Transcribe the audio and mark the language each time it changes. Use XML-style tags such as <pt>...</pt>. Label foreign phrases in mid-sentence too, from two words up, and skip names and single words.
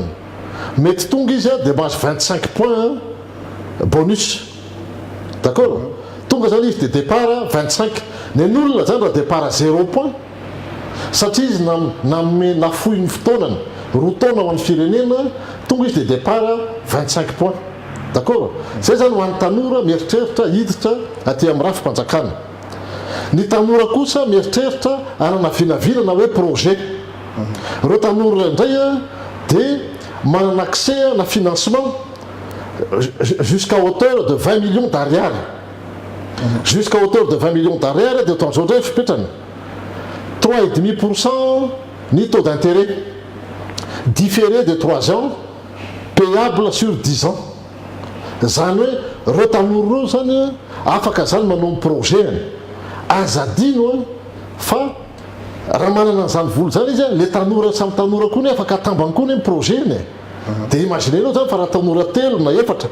<mg>mety tonga izy dia mahazo 25</mg> <fr>points bonus d'accord</fr> <mg>tonga zany izy dia départ 25 ny an'olona zany raha départ 0 point satria izy nafohy ny fotoanany roa taona ho an'ny firenena tonga izy dia départ 25</mg> <fr>points d'accord</fr> <mg>zay zany ho an'ny tanora mieritreritra hiditra aty amin'ny rafim-panjakana ny tanora kosa mieritreritra anana vinavinana hoe projet reo tanora indray dia manana accès na financement</mg> <fr>jusqu'à hauteur de 20 millions d'ariary jusqu'à hauteur de 20 millions d'ariary</fr> <mg>dia otaon'izao ndray fipetrany 3,5% ny</mg> <fr>taux d'intérêt différé de 3 ans payable sur 10 ans</fr> <mg>zany hoe reo tanora reo zany afaka zany manao projetny azadino fa raha manana an'izany vola zany izy le tanora samy tanora koa ny afaka atambany koa ny projetny dia imaginenao zany fa raha tanora telo na efatra</mg>